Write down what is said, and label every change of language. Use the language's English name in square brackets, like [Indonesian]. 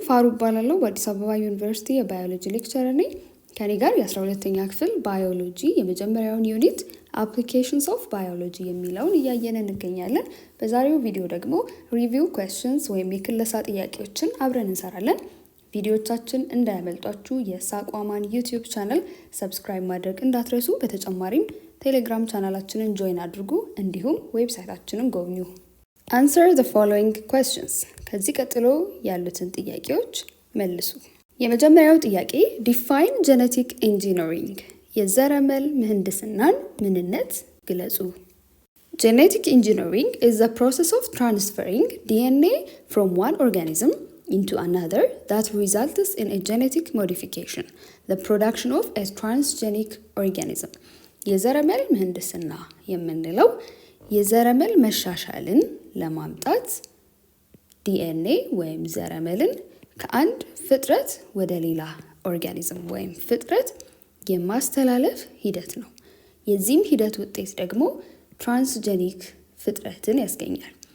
[Amharic] ፋሩ እባላለሁ በአዲስ አበባ ዩኒቨርሲቲ የባዮሎጂ ሌክቸረር ነኝ። ከኔ ጋር የ12ኛ ክፍል ባዮሎጂ የመጀመሪያውን ዩኒት አፕሊኬሽንስ ኦፍ ባዮሎጂ የሚለውን እያየን እንገኛለን። በዛሬው ቪዲዮ ደግሞ ሪቪው ኩዌስችንስ ወይም የክለሳ ጥያቄዎችን አብረን እንሰራለን። ቪዲዮዎቻችን እንዳያመልጧችሁ የሳቋማን ዩቲዩብ ቻናል ሰብስክራይብ ማድረግ እንዳትረሱ። በተጨማሪም ቴሌግራም ቻናላችንን ጆይን አድርጉ፣ እንዲሁም ዌብሳይታችንን ጎብኙ። [English] Answer the following questions. [Amharic] ከዚህ ቀጥሎ ያሉትን ጥያቄዎች መልሱ። የመጀመሪያው ጥያቄ [English] define genetic engineering [Amharic] የዘረመል ምህንድስናን ምንነት ግለጹ። [English] Genetic engineering is the process of transferring DNA from one organism into another that results in a genetic modification, the production of a transgenic organism. [Amharic] የዘረመል ምህንድስና የምንለው የዘረመል መሻሻልን ለማምጣት ዲኤንኤ ወይም ዘረመልን ከአንድ ፍጥረት ወደ ሌላ ኦርጋኒዝም ወይም ፍጥረት የማስተላለፍ ሂደት ነው። የዚህም ሂደት ውጤት ደግሞ ትራንስጀኒክ ፍጥረትን ያስገኛል።